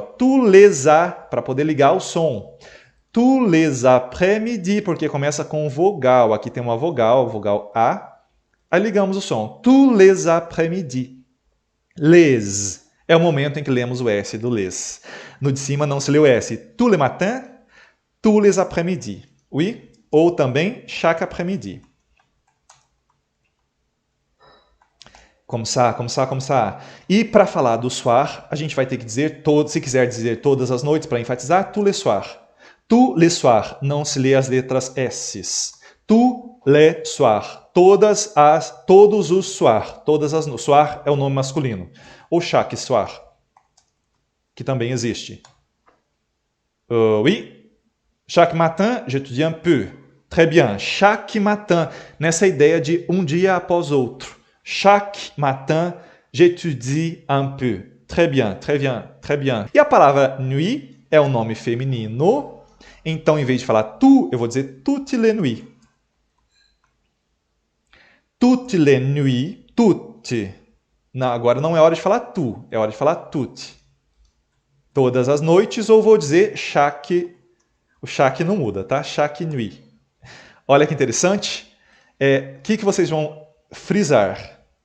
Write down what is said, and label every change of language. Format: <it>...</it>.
<pt>Tous les para poder ligar o som. Tous les après-midi, porque começa com vogal. Aqui tem uma vogal, vogal A. Aí ligamos o som.</pt> <fr>Tous les après-midi. Les.</fr> <pt>É o momento em que lemos o S do les. No de cima não se lê o S.</pt> <fr>Tous les matins, tous les après-midi. Oui?</fr> <pt>Ou também chaque après-midi.</pt> <fr>Comme ça, comme ça, comme ça.</fr> <pt>E para falar do soir, a gente vai ter que dizer, se quiser dizer todas as noites para enfatizar, tous les soirs. Tous les soirs, não se lê as letras S. Tous les soirs, todos os soirs, soir é o nome masculino. Ou chaque soir, que também existe.</pt> <fr>Oui, chaque matin, j'étudie un peu. Très bien, chaque matin,</fr> <pt>nessa ideia de um dia após outro.</pt> <fr>Chaque matin, j'étudie un peu. Très bien, très bien, très bien.</fr> <pt>E a palavra nuit é um nome feminino. Então, em vez de falar tu, eu vou dizer toutes les nuits.</pt> <fr>Toutes les nuits, toutes.</fr> <pt>Não, agora não é hora de falar tu, é hora de falar toutes. Todas as noites, ou vou dizer chaque. O chaque não muda, tá? Chaque nuit. Olha que interessante. O que vocês vão frisar?</pt>